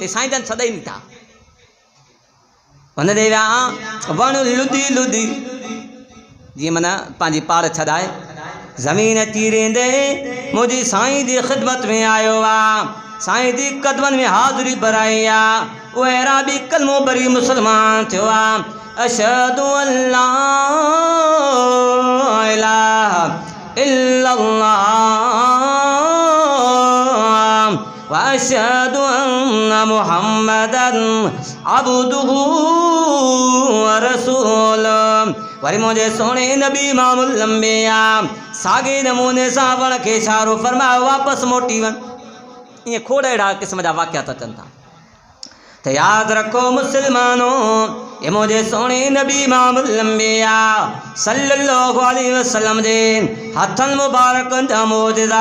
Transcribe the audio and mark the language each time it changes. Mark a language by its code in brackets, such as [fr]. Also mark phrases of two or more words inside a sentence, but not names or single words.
[sd] ते साईं जन सदाई न था हुन ॾे विया, वणु लुधी लुधी जीअं माना पंहिंजी पाड़ छॾाए ज़मीन चीरींदे मुंहिंजी साईं जी ख़िदमत में आयो आहे, साईं जी कदमनि में हाज़िरी भराई आहे। उहो अहिड़ा कलमो भरी मुस्लमान थियो आहे। [ar] أشهد أن لا إله إلا الله وأشهد أن محمدا عبده ورسوله. [sd] वरी मुंहिंजे सोणे नबी इमामुल अंबिया साॻे नमूने सां वण खे इशारो फरमायो, वापसि मोटी वञ। ईअं खोड़ अहिड़ा क़िस्म जा वाक़ियात अचनि था। त यादि रखो मुस्लमानो, ये मुंहिंजे सोणे नबी इमामुल अंबिया [ar] صلى الله عليه وسلم [sd] जे हथनि मुबारकनि जा मौजज़ा।